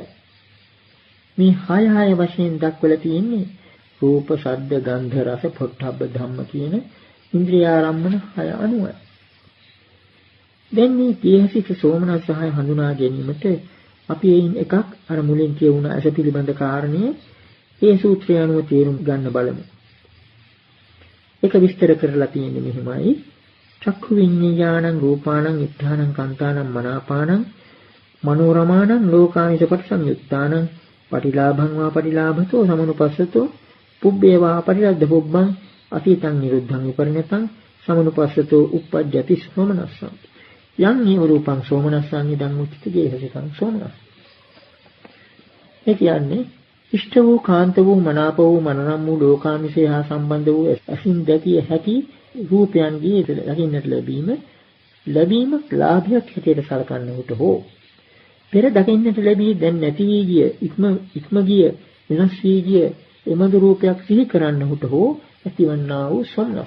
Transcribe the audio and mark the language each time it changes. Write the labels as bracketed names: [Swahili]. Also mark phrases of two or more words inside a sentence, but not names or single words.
[Sinhala] මේ 6 වශයෙන් දක්වලා තියෙන්නේ රූප, ශබ්ද, ගන්ධ, රස, පොට්ටබ්බ ධම්ම කියන ඉන්ද්‍රියාරම්මන 6 අනුවයි. දැන් මේ ගේහසිත සෝමනස් 6 හඳුනා ගැනීමට අපි එයින් එකක් අර මුලින් කියවුණ ඇස පිළිබඳ කාරණේ ඒ සූත්‍රය අනුව තේරුම් ගන්න බලමු. ඒක විස්තර කරලා තියෙන්නේ මෙහිමයි. [Pali] චක්ඛු විඤ්ඤාණං රූපාණං ඉත්තානං කාන්තානං මනාපාණං මනෝරමාණං ලෝකාමිස පටිසංයුත්තානං පටිලාභං වා පටිලාභතෝ සමනුපස්සතෝ පුබ්බේවා පටිලද්ද පුබ්බං අතීතං නිරුද්ධං විපරිණතං සමනුපස්සතෝ uppajjati සෝමනස්සං යං නීව රූපං සෝමනස්සං ඉදං උච්චති ගේහසිතං සෝමනස්. [Sinhala] ඒ කියන්නේ ඉෂ්ට වූ, කාන්ත වූ, මනාප වූ, මනරම් වූ ලෝකාමිසය හා සම්බන්ධ වූ අසින් දැකිය හැකි රූපයන්ගේ දකින්නට ලැබීම ලාභයක් හැටියට සලකන්නට හෝ පෙර දකින්නට ලැබී දැන් නැති වී ගිය ඉක්ම ගිය වෙනස් වී ගිය එමඳු රූපයක් සිහි කරන්නහුට හෝ ඇතිවන්නා වූ සොම්නස.